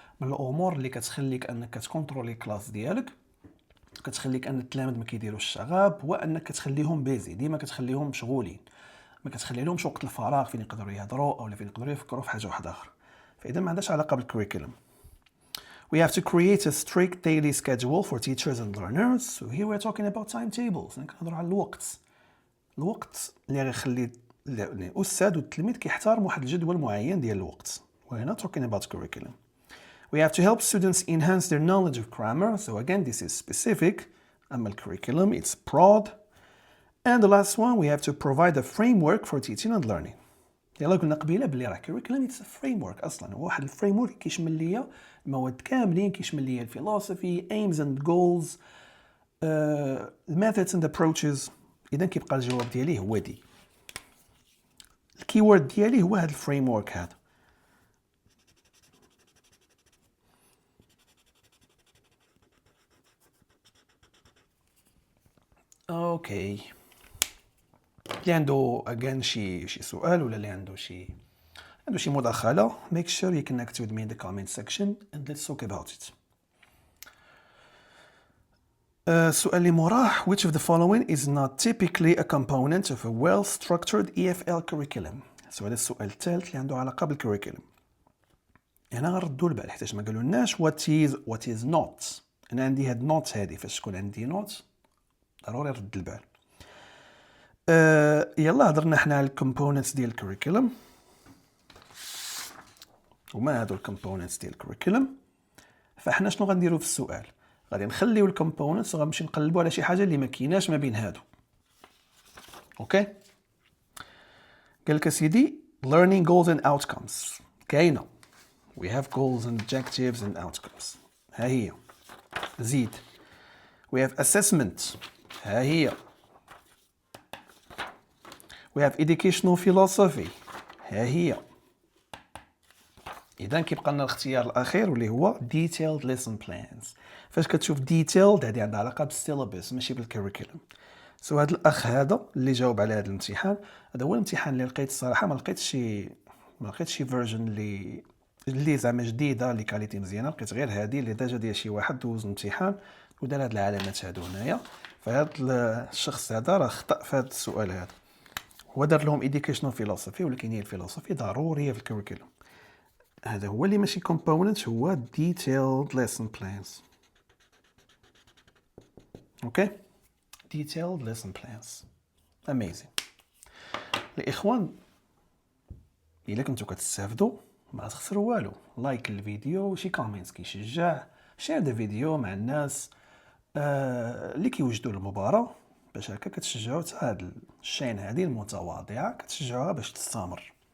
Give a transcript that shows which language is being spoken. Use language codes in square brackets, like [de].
[ar] من الامور اللي كتخليك انك كتكونترولي الكلاس ديالك، كتخليك ان التلاميذ ما كيديروش الشغب، هو انك كتخليهم بيزي، ديما كتخليهم مشغولين، ما كتخلي لهمش وقت الفراغ فين يقدروا يهضروا او فين يقدروا يفكروا في حاجه واحده اخرى. فاذا ما عندهاش علاقه بالكوريكولم. [en] We have to create a strict daily schedule for teachers and learners. So here we're talking about timetables. [ar] كنهضروا على الوقت اللي غيخلي الأستاذ والتلميذ كيحترموا واحد الجدول معين ديال الوقت. [en] We're not talking about curriculum. We have to help students enhance their knowledge of grammar. So again, this is specific. [ar] أما [en] الcurriculum, it's broad. And the last one, we have to provide a framework for teaching and learning. [ar] يلا قلنا قبيله بلي راه [en] curriculum it's a framework [ar] اصلا، هو واحد الفريمورك كيشمل ليا المواد كاملين، كيشمل ليا الفلسفي [en] aims and goals methods and approaches. [ar] اذا كيبقى الجواب ديالي هو دي. الكيورد ديالي هو هذا الفريمورك هذا. اوكي، اللي عنده [en] again [ar] شي سؤال ولا اللي عنده شي مداخلة [en] make sure you connect with me in the comment section and let's talk about it. [ar] السؤال اللي موراه [en] which of the following is not typically a component of a well-structured EFL curriculum. [ar] السؤال الثالث اللي عنده علاقة بالكوريكولم. هنا غنردوا البال حيت ما قالوا لناش [en] what is not. [ar] انا عندي هاد نوت هادي، فاش تكون عندي نوت ضروري نرد البال. يلا هضرنا حنا على الكومبوننتس ديال الكوريكولم. وما هادو الكومبوننتس ديال الكوريكولم، فاحنا شنو غنديروا في السؤال؟ غادي نخليو الكومبوننتس وغنمشي نقلبوا على شي حاجه اللي ما كايناش ما بين هادو. اوكي، قال لك سيدي [en] learning goals and outcomes [ar] كاينه. [en] we have goals and objectives and outcomes، [ar] ها هي. زيد [en] we have assessment، [ar] ها هي. [en] we have educational philosophy، [ar] ها هي. إذا كيبقى لنا الاختيار الأخير واللي هو [en] detailed lesson plans. [ar] فاش كتشوف detailed هذه عندها علاقة بالسيلابس ماشي بالكوريكولم. هذا الأخ هذا اللي جاوب على هذا الامتحان، هذا هو الامتحان اللي لقيت الصراحة ما لقيتش شي فيرجن اللي زعما جديدة اللي كاليتي مزيانة. لقيت غير هذه اللي ديجا ديال شي واحد دوز الامتحان ودار هاد العلامات هادو هنايا. فهاد الشخص هذا راه خطأ في هذا السؤال هذا. هو دار لهم [en] educational philosophy، [ar] ولكن هي الفلسفي ضرورية في الكوريكولم. هذا هو اللي ماشي component، هو [en] detailed lesson plans. [ar] اوكي، [en] detailed lesson plans. amazing. [ar] الاخوان الا كنتو كتستافدوا ما تخسروا والو، لايك الفيديو، شي كومنتس كيشجع، شير ذا فيديو مع الناس اللي كيوجدوا المباراة، باش هكا كتشجعوا حتى هاد الشين هذه المتواضعه كتشجعوها باش تستمر.